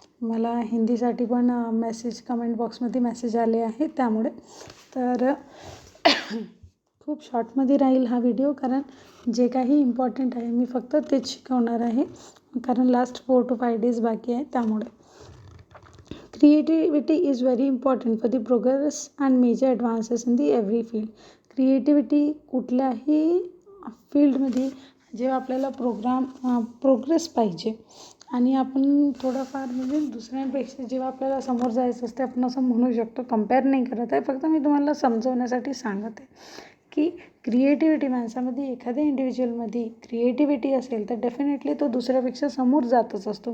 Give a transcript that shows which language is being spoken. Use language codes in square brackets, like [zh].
[mr] मला हिंदीसाठी पण कमेंट बॉक्समध्ये मेसेज आले आहे त्यामुळे. तर खूप शॉर्टमध्ये राहील हा व्हिडिओ, कारण जे काही इम्पॉर्टंट आहे मी फक्त तेच शिकवणार आहे, कारण लास्ट [en] 4 to 5 days [mr] बाकी आहे त्यामुळे. [en] Creativity is very important for the progress and major advances in the every field. [mr] Creativity कुठल्याही फील्डमध्ये जेव्हा आपल्याला प्रोग्रेस पाहिजे आणि आपण थोडंफार म्हणजे दुसऱ्यांपेक्षा जेव्हा आपल्याला समोर जायचं असते, आपण असं म्हणू शकतो, कंपेअर नाही करत आहे, फक्त मी तुम्हाला समजवण्यासाठी सांगत आहे की क्रिएटिव्हिटी माणसामध्ये, एखाद्या इंडिव्हिज्युअलमध्ये क्रिएटिव्हिटी असेल तर डेफिनेटली तो दुसऱ्यापेक्षा समोर जातच असतो.